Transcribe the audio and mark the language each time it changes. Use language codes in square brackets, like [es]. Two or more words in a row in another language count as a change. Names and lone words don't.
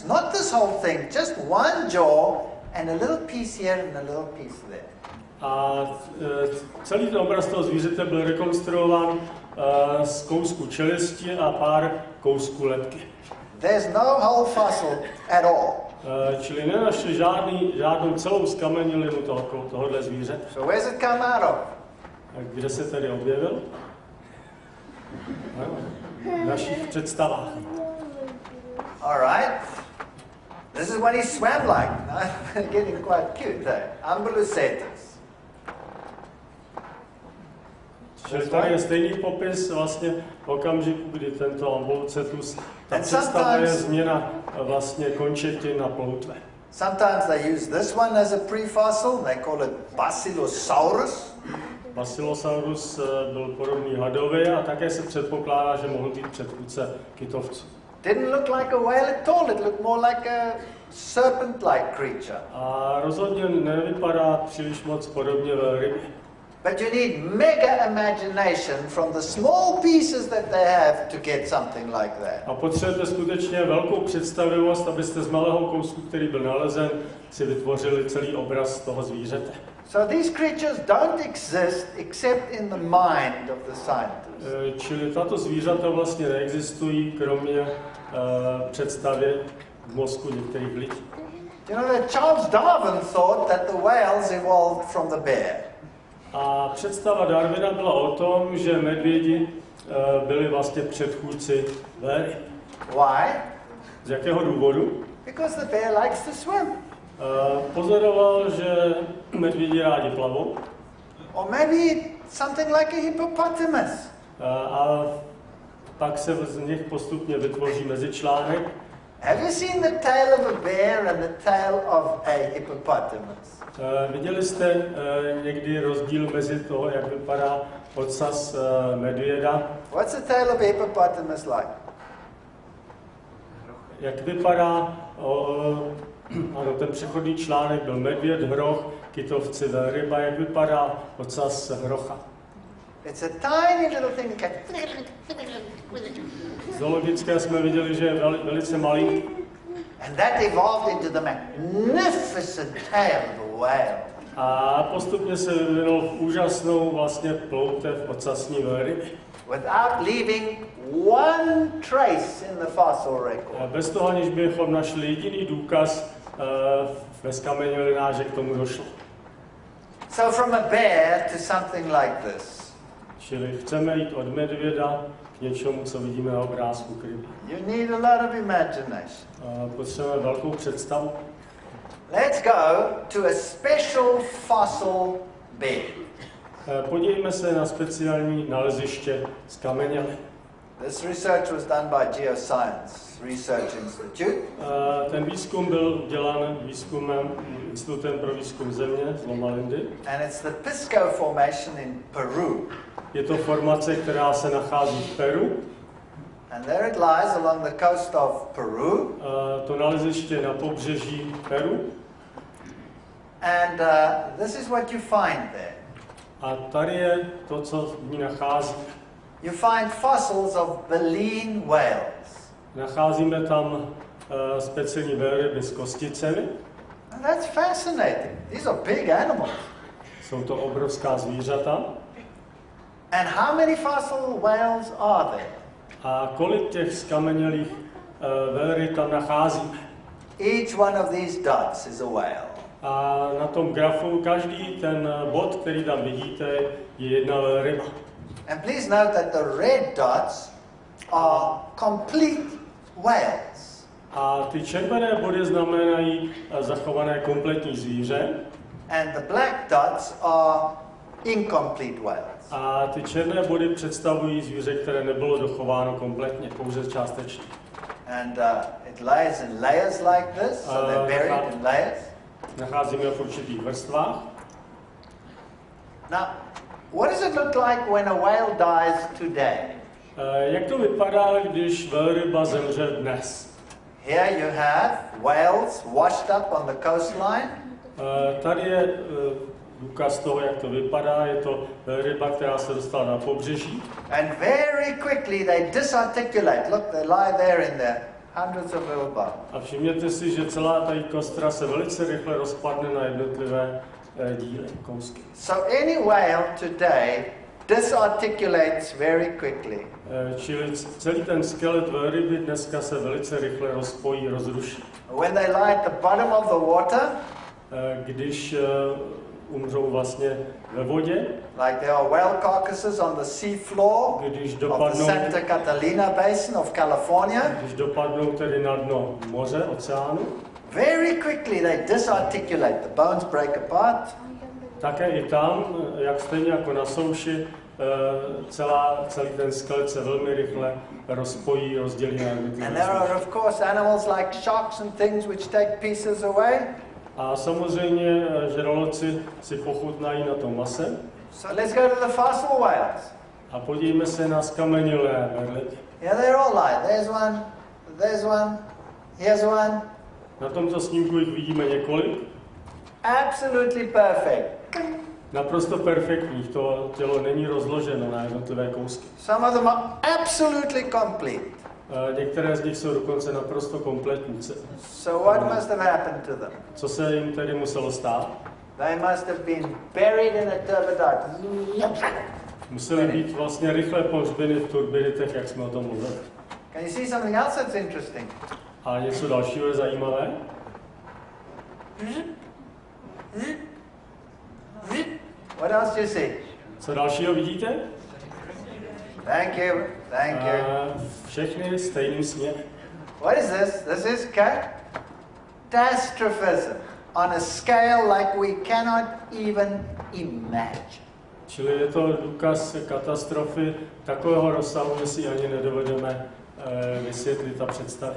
[en] Not this whole thing, just one jaw and a little piece here and a little piece there. [cs] A celý ten obraz toho zvířete byl rekonstruován z kousku čelisti a pár kousků lebky. [en] There's no whole fossil at all. [cs] Čili nenašli žádnou celou skamenilinu tohohle zvířete. [en] So where's it come out of? [cs] A kde se tedy objevil? V našich představách. [en] All right. This is what he swam like. Getting quite cute there. Ambulocetus. [cs] Čili tady je stejný popis vlastně v okamžiku, kdy tento ambulocetus, ta představa je změna vlastně končetin na ploutve. [en] Sometimes they use this one as a prefossil. They call it Basilosaurus. [cs] Basilosaurus byl podobný hadovi a také se předpokládá, že mohl být předchůdce kytovců. [en] Didn't look like a whale at all. It looked more like a serpent-like creature. [cs] A rozhodně nevypadá příliš moc podobně velrybě. [en] But you need mega imagination from the small pieces that they have to get something like that. [cs] A potřebujete skutečně velkou představivost, abyste z malého kousku, který byl nalezen, si vytvořili celý obraz toho zvířete. [en] So these creatures don't exist except in the mind of the scientist. [cs] Čili tato zvířata vlastně neexistují, kromě představy v mozku některých lidí. [en] You know that Charles Darwin thought that the whales evolved from the bear. [cs] A představa Darwina byla o tom, že medvědi byli vlastně předchůdci velryb. [en] Why? [cs] Z jakého důvodu? [en] Because the bear likes to swim. [cs] Pozoroval, že medvědi rádi plavou. [en] Or maybe something like a hippopotamus. [cs] A pak se z nich postupně vytvoří mezičlánek. [en] Have you seen the tail of a bear and the tail of a hippopotamus? [cs] Viděli jste někdy rozdíl mezi toho, jak vypadá ocas medvěda? [en] What's the tail of a hippopotamus like? [cs] Jak vypadá, ano, ten přechodný článek byl medvěd, hroch, kytovci, velryba, jak vypadá ocas hrocha? [en] It's a tiny little thing that [cs] Zoologické jsme viděli, že je velice malý. [en] and that evolved into the magnificent tail of a whale. [cs] A postupně se vyvinul v úžasnou vlastně ploutev ocasní velryby. [en] Without leaving one trace in the fossil record. [cs] Bez toho, aniž bychom našli jediný důkaz ve skamenělinách, že k tomu došlo. [en] So from a bear to something like this. [cs] Čili chceme jít od medvěda k něčemu, co vidíme na obrázku kryby. [en] You need a lot of imagination. [cs] Potřebujeme velkou představu. [en] Let's go to a special fossil bed. [cs] Podívejme se na speciální naleziště z kamenělin. [en] This research was done by Geoscience Research Institute. [cs] Ten výzkum byl dělán Institutem pro výzkum země z Loma Lindy. [en] And it's the Pisco Formation in Peru. [cs] Je to formace, která se nachází v Peru. [en] And there it lies along the coast of Peru. [cs] To naleziště na pobřeží Peru. [en] And this is what you find there. [cs] A tady je to, co v ní nachází. [en] You find fossils of baleen whales. [cs] Nacházíme tam speciální velryby s kosticemi. [en] And that's fascinating. These are big animals. [cs] Jsou to obrovská zvířata. [en] And how many fossil whales are there? [cs] A kolik těch skamenělých velryb tam nacházíme? [en] Each one of these dots is a whale. [cs] A na tom grafu každý ten bod, který tam vidíte, je jedna velryba. [en] And please note that the red dots are complete whales. [cs] A ty červené body znamenají zachované kompletní zvíře. [en] And the black dots are incomplete whales. [cs] A ty černé body představují zvíře, které nebylo dochováno kompletně, pouze částečně. [en] And it lies in layers like this, so they're buried in layers. [cs] Nacházíme v určitých vrstvách. [en] Now, what does it look like when a whale dies today? [cs] Jak to vypadá, když velryba zemře dnes? [en] Here you have whales washed up on the coastline. [cs] Tady je důkaz toho, jak to vypadá. Je to velryba, která se dostala na pobřeží. [en] And very quickly they disarticulate. Look, they lie there in there. Hundreds of little bones. [cs] A všimněte si, že celá ta kostra se velice rychle rozpadne na jednotlivé díly, kousky. [en] So any whale today disarticulates very quickly. [cs] Čili celý ten skelet velryby dneska se velice rychle rozpojí, rozruší. [en] When they lie at the bottom of the water, [cs] když umřou vlastně ve vodě, [en] like there are whale carcasses on the sea floor [cs] když of the dopadnou, [en] Santa Catalina Basin of California, [cs] když dopadnou tedy na dno moře, oceánu, [en] very quickly they disarticulate. The bones break apart. [cs] také i tam, jak stejně jako na souši, celý ten skelet se velmi rychle rozpojí, rozdělí na jednotlivé [en] And there are of course animals like sharks and things which take pieces away. [cs] A samozřejmě žraloci si pochutnají na tom mase. [en] So let's go to the fossil whales. [cs] A podívejme se na skamenilé velryby. [en] Yeah, they're all like, there's one, here's one. [cs] Na tomto snímku jich vidíme několik. [en] Absolutely perfect. [cs] Naprosto perfektních, to tělo není rozloženo na jednotlivé kousky. [en] Some of them are absolutely complete. [cs] Některé z nich jsou dokonce naprosto kompletní. [en] So what must have happened to them? [cs] Co se jim tedy muselo stát? [en] They must have been buried in a turbidite. [cs] Museli být vlastně rychle pohřbeny v turbiditech, jak jsme o tom mluvili. [en] Can you see something else that's interesting? [cs] A něco dalšího je zajímavé? [en] What else do you see? [cs] Co dalšího vidíte? [en] Thank you, thank you. [cs] Všechny stejným směrem. [en] What is this? This is catastrophism on a scale like we cannot even imagine. [cs] Čili je to důkaz katastrofy takového rozsahu, že si ani nedovedeme vysvětlit a představit.